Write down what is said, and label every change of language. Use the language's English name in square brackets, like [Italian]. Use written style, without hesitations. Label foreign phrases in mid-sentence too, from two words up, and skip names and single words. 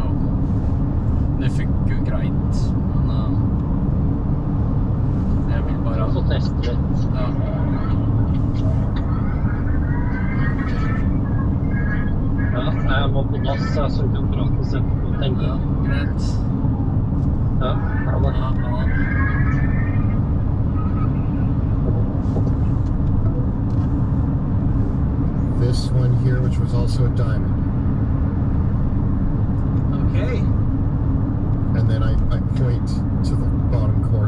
[Norwegian] Det funker jo greit, men jeg vil bare... Jeg får teste litt. Ja. Ja, jeg må på dass, så vi kan prate selv. Ja, greit. Ja, ha det. Ja. [English] This one here, which was also a diamond. Okay. And then I point to the bottom corner.